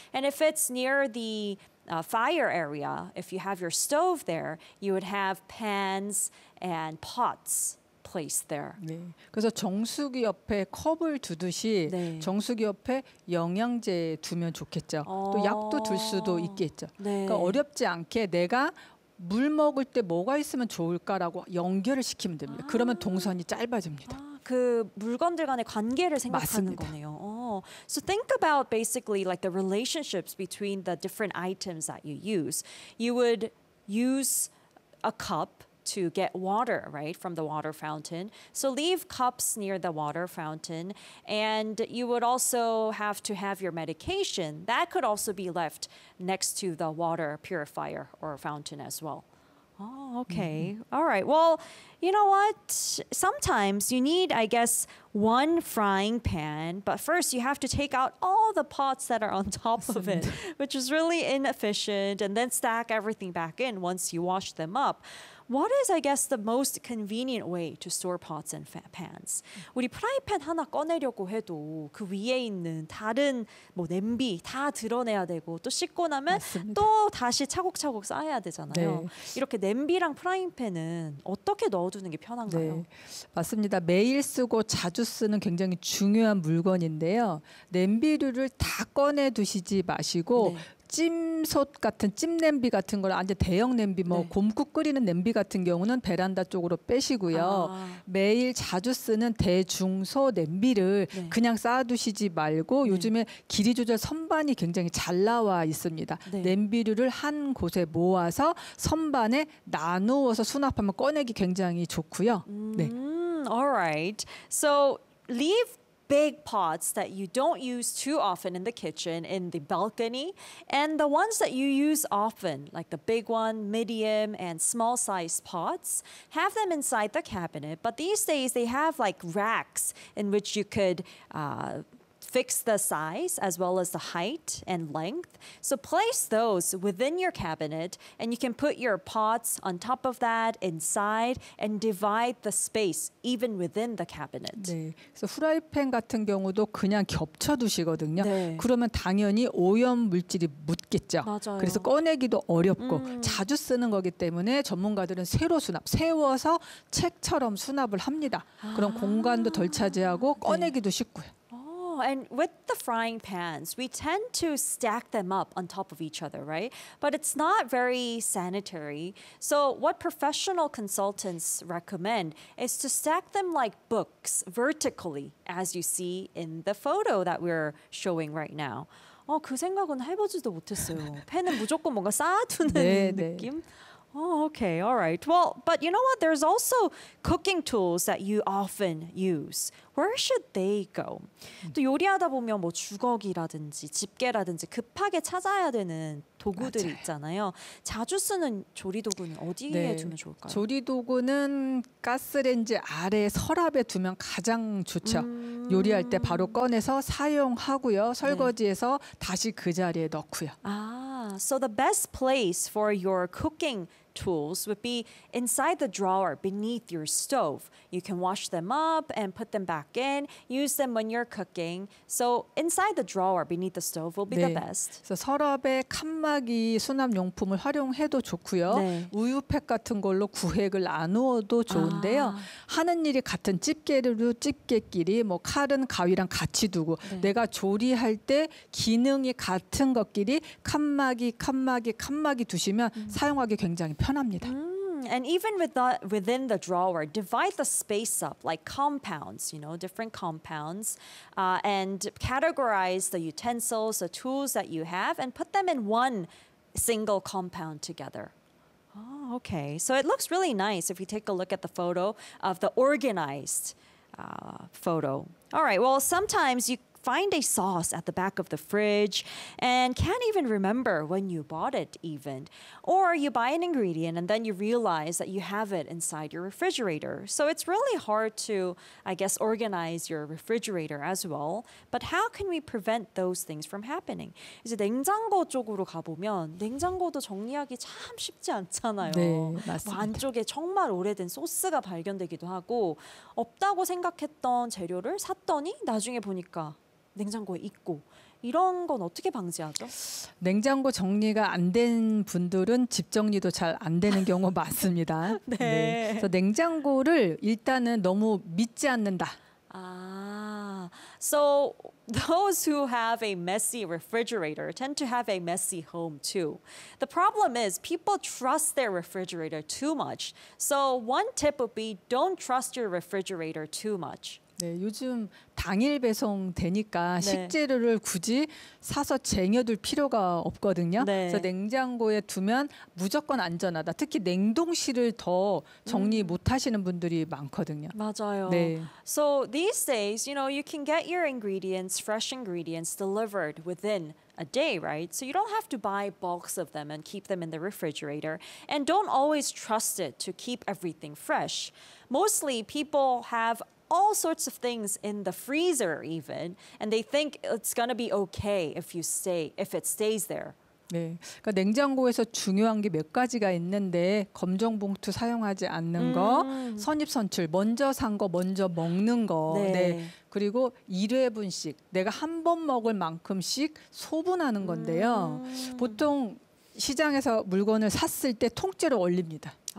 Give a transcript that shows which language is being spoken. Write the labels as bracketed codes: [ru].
[en] And if it's near the fire area, if you have your stove there, you would have pans and pots. Place there. [ko] 네. 그래서 정수기 옆에 컵을 두듯이 네. 정수기 옆에 영양제 두면 좋겠죠. 또 약도 둘 수도 있겠죠. 네. 그러니까 어렵지 않게 내가 물 먹을 때 뭐가 있으면 좋을까라고 연결을 시키면 됩니다. 그러면 동선이 짧아집니다. 그 물건들 간의 관계를 생각하는 맞습니다. 거네요. [en] So think about basically like the relationships between the different items that you use. You would use a cup to get water, right, from the water fountain. So leave cups near the water fountain. And you would also have to have your medication. That could also be left next to the water purifier or fountain as well. Okay. All right. Well, you know what? Sometimes you need, I guess, one frying pan, but first you have to take out all the pots that are on top of it, which is really inefficient, and then stack everything back in once you wash them up. What is, I guess, the most convenient way to store pots and pans? [ko] 우리 프라이팬 하나 꺼내려고 해도 그 위에 있는 다른 뭐 냄비 다 드러내야 되고 또 씻고 나면 맞습니다. 또 다시 차곡차곡 쌓아야 되잖아요. 네. 이렇게 냄비랑 프라이팬은 어떻게 넣어두는 게 편한가요? 네. 맞습니다. 매일 쓰고 자주 쓰는 굉장히 중요한 물건인데요. 냄비류를 다 꺼내두시지 마시고 네. 찜솥 같은 찜냄비 같은 걸 아니 대형 냄비 뭐 네. 곰국 끓이는 냄비 같은 경우는 베란다 쪽으로 빼시고요. 아. 매일 자주 쓰는 대중소 냄비를 네. 그냥 쌓아두시지 말고 네. 요즘에 길이 조절 선반이 굉장히 잘 나와 있습니다. 네. 냄비류를 한 곳에 모아서 선반에 나누어서 수납하면 꺼내기 굉장히 좋고요. 네. Alright. [en] So leave big pots that you don't use too often in the kitchen, in the balcony, and the ones that you use often, like the big one, medium, and small size pots, have them inside the cabinet. But these days, they have like racks in which you could fix the size as well as the height and length. So place those within your cabinet, and you can put your pots on top of that inside and divide the space even within the cabinet. [ko] 네, 그래서 후라이팬 같은 경우도 그냥 겹쳐 두시거든요. 네. 그러면 당연히 오염 물질이 묻겠죠. 맞아요. 그래서 꺼내기도 어렵고 자주 쓰는 거기 때문에 전문가들은 세로 수납, 세워서 책처럼 수납을 합니다. 그럼 아. 공간도 덜 차지하고 꺼내기도 네. 쉽고요. [en] And with the frying pans, we tend to stack them up on top of each other, right? But it's not very sanitary. So what professional consultants recommend is to stack them like books vertically, as you see in the photo that we're showing right now. [ko] 어, 그 생각은 해보지도 못했어요. 팬은 무조건 뭔가 쌓아두는 네, 느낌? [en] 네. Oh, okay. All right. Well, but you know what? There's also cooking tools that you often use. Where should they go? [ko] 또 요리하다 보면 뭐 주걱이라든지 집게라든지 급하게 찾아야 되는 도구들이 맞아요. 있잖아요. 자주 쓰는 조리 도구는 어디에 네. 두면 좋을까요? 조리 도구는 가스레인지 아래 서랍에 두면 가장 좋죠. 요리할 때 바로 꺼내서 사용하고요. 설거지해서 네. 다시 그 자리에 넣고요. [en] 아, so the best place for your cooking tools would be inside the drawer beneath your stove. You can wash them up and put them back in. Use them when you're cooking. So inside the drawer beneath the stove will be [ko] 네. [en] the best. [ko] 그래서 서랍에 칸막이 수납용품을 활용해도 좋고요. 네. 우유팩 같은 걸로 구획을 나누어도 좋은데요. 아. 하는 일이 같은 집게로 집게끼리 뭐 칼은 가위랑 같이 두고 네. 내가 조리할 때 기능이 같은 것끼리 칸막이 칸막이 칸막이 두시면 사용하기 굉장히 편합니다. [en] And even within the drawer, divide the space up like compounds, you know, different compounds, and categorize the utensils, the tools that you have, and put them in one single compound together. Oh, okay. So it looks really nice if you take a look at the photo of the organized photo. All right. Well, sometimes you find a sauce at the back of the fridge and can't even remember when you bought it even. Or you buy an ingredient and then you realize that you have it inside your refrigerator. So it's really hard to, I guess, organize your refrigerator as well. But how can we prevent those things from happening? [ko] 이제 냉장고 쪽으로 가보면 냉장고도 정리하기 참 쉽지 않잖아요. 네, 맞습니다. 뭐 안쪽에 정말 오래된 소스가 발견되기도 하고 없다고 생각했던 재료를 샀더니 나중에 보니까 냉장고에 있고 이런 건 어떻게 방지하죠? 냉장고 정리가 안 된 분들은 집 정리도 잘 안 되는 경우 많습니다. 네. 네. 그래서 냉장고를 일단은 너무 믿지 않는다. [en] 아, so those who have a messy refrigerator tend to have a messy home too. The problem is people trust their refrigerator too much. So one tip would be don't trust your refrigerator too much. [ko] 네, 요즘 당일 배송 되니까 네. 식재료를 굳이 사서 쟁여둘 필요가 없거든요. 네. 그래서 냉장고에 두면 무조건 안전하다. 특히 냉동실을 더 정리 못하시는 분들이 많거든요. 맞아요. 네. [en] So these days, you know, you can get your ingredients, fresh ingredients delivered within a day, right? So you don't have to buy bulks of them and keep them in the refrigerator. And don't always trust it to keep everything fresh. Mostly people have all sorts of things in the freezer even, and they think it's going to be okay if it stays there. [ko] 네. 그러니까 냉장고에서 중요한 게 몇 가지가 있는데 검정 봉투 사용하지 않는 거, 선입선출, 먼저 산 거 먼저 먹는 거. 네. 네. 그리고 1회분씩 내가 한 번 먹을 만큼씩 소분하는 건데요. 보통 시장에서 물건을 샀을 때 통째로 얼립니다.